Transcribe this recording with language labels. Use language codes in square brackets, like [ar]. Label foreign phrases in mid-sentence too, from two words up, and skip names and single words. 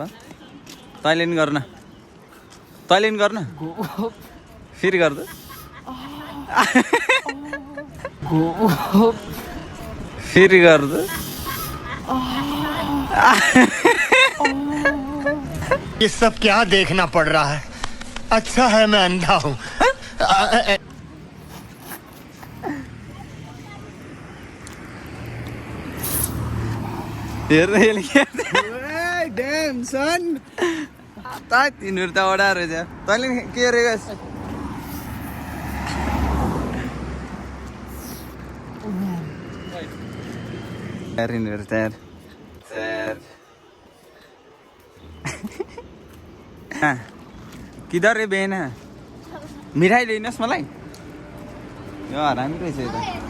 [ne] तैँले नि गर्न। फेरि गर्दा। फेरि गर्दा। [hi] ये सब क्या देखना पड़ रहा है? अच्छा है मैं अंधा हूँ। [en] damn son [ne] तिनीहरू त ओडा रहेछ तैँले के गरेको यिनीहरू त किधर रे बेना मिठाई ल्याइनुहोस् मलाई यो हरामी रहेछ यो त